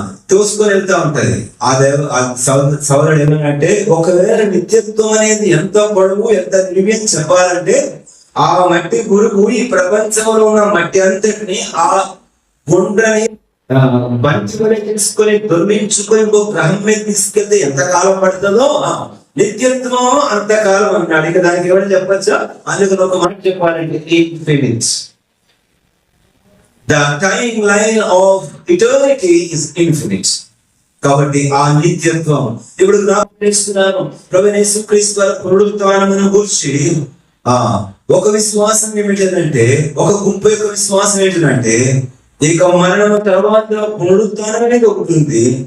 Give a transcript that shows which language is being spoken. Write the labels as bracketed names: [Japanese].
[Telugu] తోసుకొని వెళ్తా ఉంటది. ఆ సోదరుడు ఏమనంటే, ఒకవేళ నిత్యత్వం అనేది ఎంత పొడవు ఎంత నివ్యం చెప్పాలంటే, ఆ మట్టి గురువు ఈ ప్రపంచంలో ఉన్న మట్టి అంతటిని ఆ గుండ్రని బంచుకొని తీసుకొని దొర్మించుకొని ఇంకో గ్రహం మీద తీసుకెళ్తే ఎంత కాలం పడుతుందో నిత్యత్వం అంతకాలం అన్నాడు. ఇక దానికి ఏమైనా చెప్పచ్చా? అందుకని ఒక మాట చెప్పాలంటే [English] 8 minutes. The timeline of eternity is infinite. [Telugu] కాబట్టి ఆ నిత్యత్వం ఇప్పుడు జ్ఞాపకం చేస్తున్నాను. ప్రభువైన యేసుక్రీస్తు వారి పునరుత్థానమును గురించి ఒక విశ్వాసం ఏమిటంటే, ఒక గుంపు యొక్క విశ్వాసం ఏంటంటే, ఇక మరణం తర్వాత పునరుత్థానం అనేది ఒకటి ఉంది.